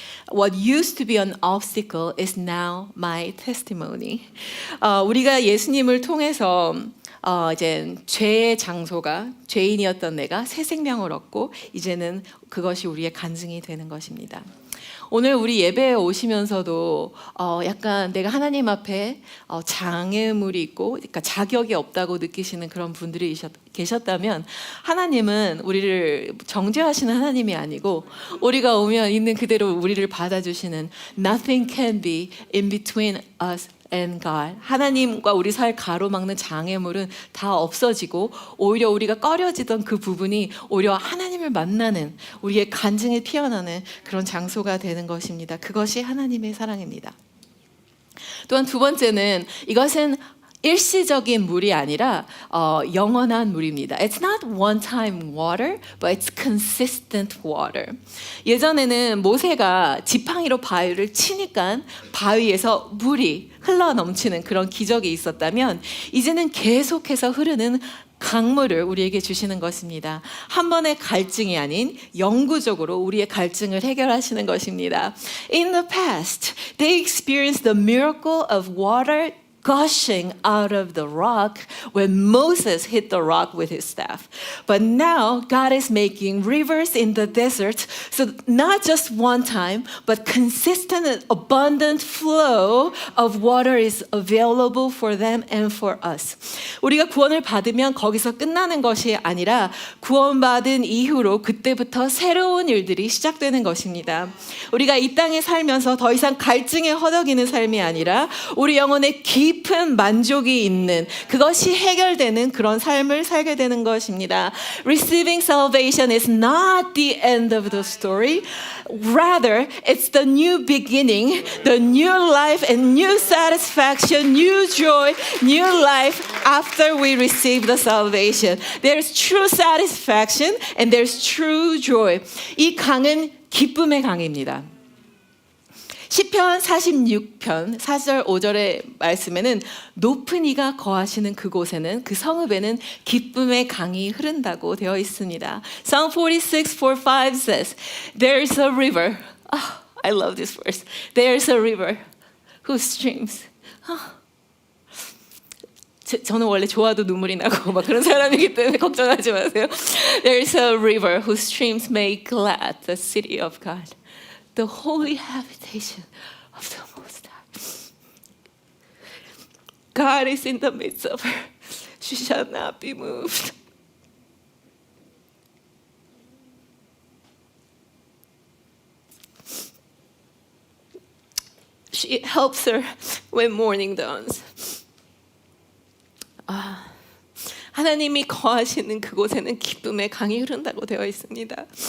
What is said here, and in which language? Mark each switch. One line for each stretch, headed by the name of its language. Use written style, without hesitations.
English: What used to be an obstacle is now my testimony.
Korean: 우리가 예수님을 통해서 이제 죄의 장소가 죄인이었던 내가 새 생명을 얻고 이제는 그것이 우리의 간증이 되는 것입니다. 오늘 우리 예배에 오시면서도 약간 내가 하나님 앞에 장애물이 있고 그러니까 자격이 없다고 느끼시는 그런 분들이 계셨다면 하나님은 우리를 정죄하시는 하나님이 아니고 우리가 오면 있는 그대로 우리를 받아주시는
English: Nothing can be in between us and God.
Korean: 하나님과 우리 사이를 가로막는 장애물은 다 없어지고 오히려 우리가 꺼려지던 그 부분이 오히려 하나님을 만나는 우리의 간증이 피어나는 그런 장소가 되는 것입니다. 그것이 하나님의 사랑입니다. 또한 두 번째는 이것은 일시적인 물이 아니라 영원한 물입니다.
English: It's not one-time water, but it's consistent water.
Korean: 예전에는 모세가 지팡이로 바위를 치니까 바위에서 물이 흘러 넘치는 그런 기적이 있었다면 이제는 계속해서 흐르는 강물을 우리에게 주시는 것입니다. 한 번의 갈증이 아닌 영구적으로 우리의 갈증을 해결하시는 것입니다.
English: In the past, they experienced the miracle of water gushing out of the rock when Moses hit the rock with his staff. But now God is making rivers in the desert, so not just one time, but consistent and abundant flow of water is available for them and for us.
Korean: 우리가 구원을 받으면 거기서 끝나는 것이 아니라 구원받은 이후로 그때부터 새로운 일들이 시작되는 것입니다. 우리가 이 땅에 살면서 더 이상 갈증에 허덕이는 삶이 아니라 우리 영혼에 깊은 만족이 있는 그것이 해결되는 그런 삶을 살게 되는 것입니다.
English: Receiving salvation is not the end of the story. Rather, it's the new beginning, the new life and new satisfaction, new joy, new life after we receive the salvation. There's true satisfaction and there's true joy.
Korean: 이 강은 기쁨의 강입니다. 시편 46편 4절 5절의 말씀에는 높은 이가 거하시는 그곳에는 그 성읍에는 기쁨의 강이 흐른다고 되어 있습니다.
English: Psalm 46:4-5 says, There's a river. Oh, I love this verse. There's a river whose streams.
Korean: 저는 원래 좋아도 눈물이 나고 막 그런 사람이기 때문에 걱정하지 마세요.
English: There's a river whose streams make glad the city of God. The holy habitation of the Most High. God is in the midst of her. She shall not be moved. She helps her when morning dawns.
Korean: 하나님이 거하시는 그곳에는 기쁨의 강이 흐른다고 되어 있습니다.